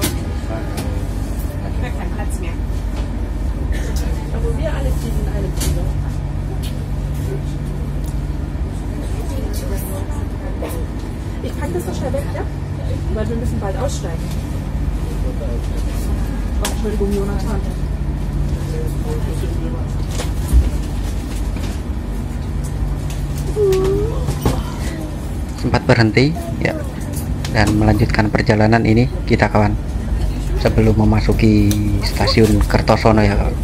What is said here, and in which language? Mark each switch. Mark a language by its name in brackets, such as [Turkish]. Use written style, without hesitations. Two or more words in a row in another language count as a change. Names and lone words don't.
[German] Ich habe keinen Platz mehr. Also wir alle fliegen in einem Flieger. Ich packe das so schnell weg, ja? Weil wir müssen bald aussteigen. Oh, Entschuldigung, Jonathan. [Indonesian] Sempat berhenti ya dan melanjutkan perjalanan ini kita kawan sebelum memasuki stasiun Kertosono ya kawan.